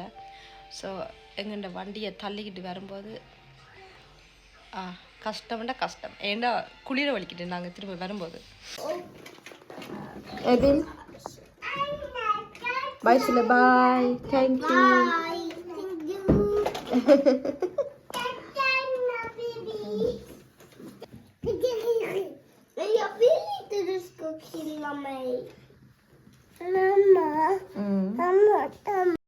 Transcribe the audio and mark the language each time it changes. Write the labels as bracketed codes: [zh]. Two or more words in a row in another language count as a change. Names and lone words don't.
[ta] ஸோ எங்கள்ட வண்டியை தள்ளிக்கிட்டு வரும்போது கஷ்டம்னா கஷ்டம். ஏன்டா குளிர வலிக்கிட்டு நாங்கள் திரும்ப வரும்போது. எபின் பாய் சொல்ல. [en] பாய், thank you. [sv] Jag vill inte du ska killa mig. Mamma. Mamma.